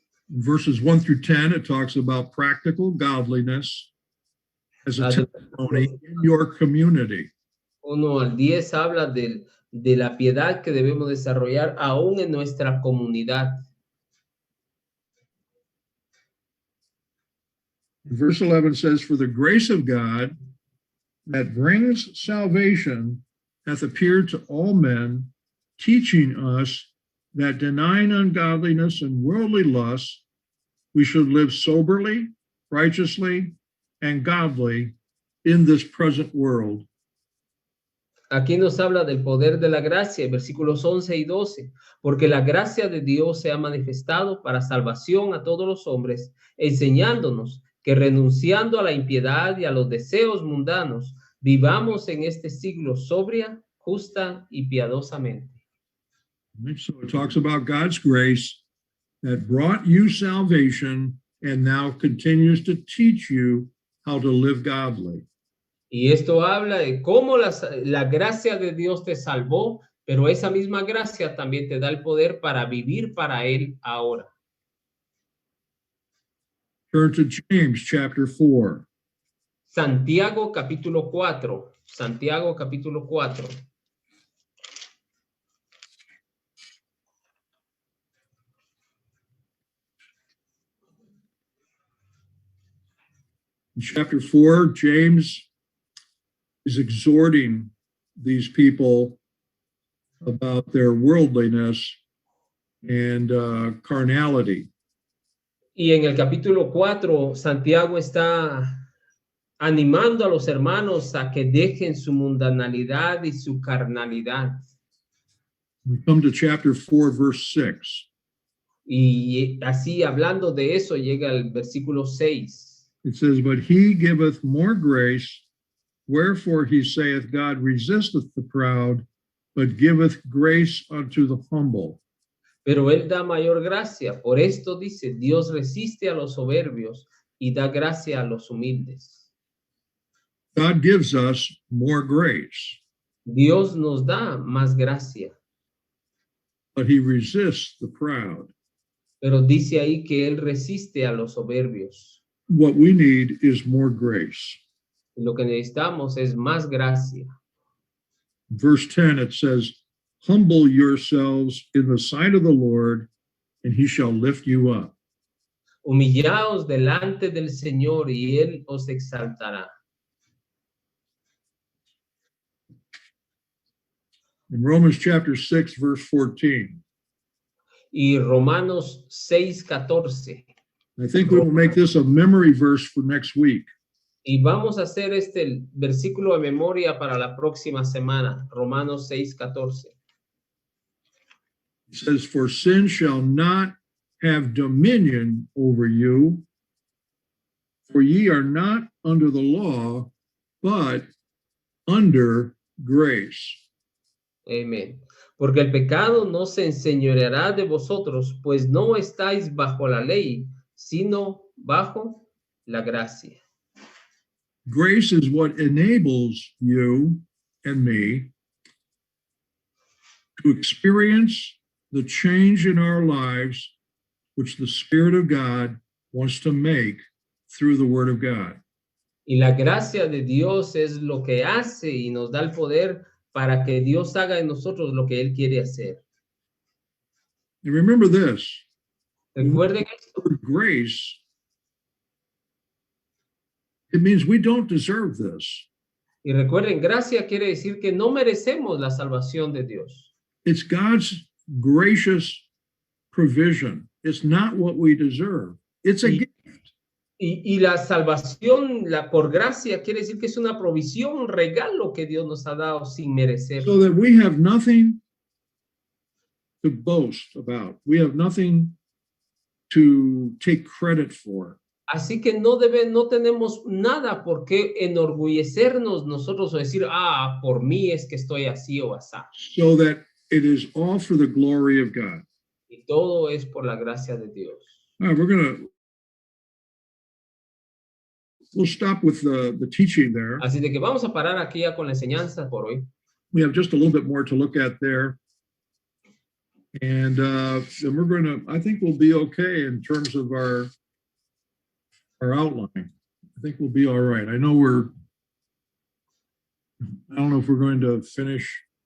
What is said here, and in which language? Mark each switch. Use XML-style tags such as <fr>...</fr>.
<en>In verses 1 through 10, it talks about practical godliness as a testimony in your community.</en> <es>1 al 10 habla de la piedad que debemos desarrollar aún en nuestra comunidad.</es> <en>Verse 11 says, for the grace of God that brings salvation hath appeared to all men, teaching us that denying ungodliness and worldly lusts, we should live soberly, righteously, and godly in this present world.</en> <es>Aquí nos habla del poder de la gracia, versículos 11 y 12, porque la gracia de Dios se ha manifestado para salvación a todos los hombres, enseñándonos que renunciando a la impiedad y a los deseos mundanos, vivamos en este siglo sobria, justa y piadosamente.</es> <en>Right, so it talks about God's grace that brought you salvation and now continues to teach you how to live godly.</en> <es>Y esto habla de cómo la gracia de Dios te salvó, pero esa misma gracia también te da el poder para vivir para Él ahora.</es> <en>Turn to James chapter 4.</en> <es>Santiago capítulo 4. Santiago capítulo 4.</es> <en>In chapter 4, James is exhorting these people about their worldliness and carnality.</en> <es>Y en el capítulo 4, Santiago está animando a los hermanos a que dejen su mundanalidad y su carnalidad.</es> <en>We come to chapter 4, verse 6.</en> <es>Y así hablando de eso llega el versículo 6.</es> <en>It says, "But he giveth more grace, wherefore he saith, God resisteth the proud, but giveth grace unto the humble."</en> <es>Pero él da mayor gracia. Por esto dice, Dios resiste a los soberbios y da gracia a los humildes.</es> <en>God gives us more grace,</en> <es>Dios nos da más gracia.</es> <en>but he resists the proud.</en> <es>Pero dice ahí que él resiste a los soberbios.</es> <en>What we need is more grace.</en> <es>Lo que necesitamos es más gracia.</es> <en>Verse 10, it says, "Humble yourselves in the sight of the Lord, and he shall lift you up."</en> <es>Humillaos delante del Señor y Él os exaltará.</es> <en>In Romans chapter 6, verse 14,</en> <es>Y Romanos 6:14.</es> <en>I think we will make this a memory verse for next week.</en> <es>Y vamos a hacer este versículo de memoria para la próxima semana. Romanos 6:14.</es> <en>It says, "For sin shall not have dominion over you, for ye are not under the law, but under grace."</en> <es>Amén. Porque el pecado no se enseñoreará de vosotros, pues no estáis bajo la ley, sino bajo la gracia.</es> <en>Grace is what enables you and me to experience the change in our lives which the Spirit of God wants to make through the Word of God.</en> <es>Y la gracia de Dios es lo que hace y nos da el poder para que Dios haga en nosotros lo que Él quiere hacer.</es> <en>And remember this,</en> <es>Recuerden esto.</es> <en>word grace, it means we don't deserve this.</en> <es>Y recuerden, gracia quiere decir que no merecemos la salvación de Dios.</es> <en>It's God's gracious provision. It's not what we deserve. It's a gift.</en> <es>Y la salvación por gracia quiere decir que es una provisión, un regalo que Dios nos ha dado sin merecer.</es> <en>So that we have nothing to boast about. We have nothing to take credit for.</en> <es>Así que no tenemos nada por qué enorgullecernos nosotros o decir, por mí es que estoy así o así.</es> <en>So that it is all for the glory of God.</en> <es>Y todo es por la gracia de Dios.</es> <en>All right, we'll stop with the teaching there.</en> <es>Así de que vamos a parar aquí ya con la enseñanza por hoy.</es> <en>We have just a little bit more to look at there. And then I think we'll be okay in terms of our outline. I think we'll be all right. I don't know if we're going to finish.</en>